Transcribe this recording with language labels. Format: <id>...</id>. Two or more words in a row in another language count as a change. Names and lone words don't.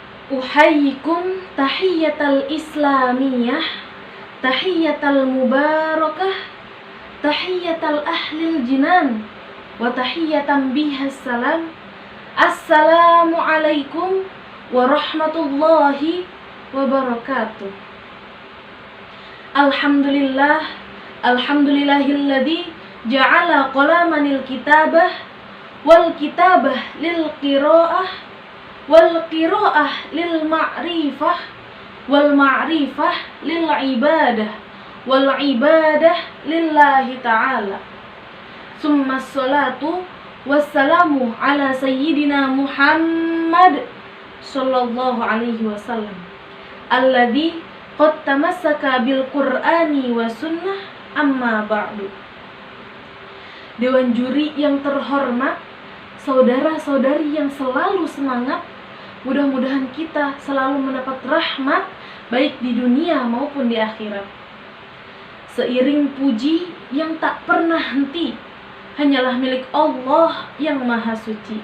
<ar>أحييكم تحية الإسلامية تحية المباركة تحية أهل الجنان وتحية بها السلام. السلام عليكم ورحمة الله وبركاته. الحمد لله، الحمد لله الذي جعل القلم للكتابة والكتابة للقراءة والقراءة للمعرفة والمعرفة للعبادة والعبادة لله تعالى. ثم الصلاة والسلام على سيدنا محمد صلى الله عليه وسلم الذي قد تمسك بالقرآن والسنة أما بعد.</ar> <id>Dewan juri yang terhormat, saudara-saudari yang selalu semangat, mudah-mudahan kita selalu mendapat rahmat baik di dunia maupun di akhirat. Seiring puji yang tak pernah henti hanyalah milik Allah yang maha suci.</id>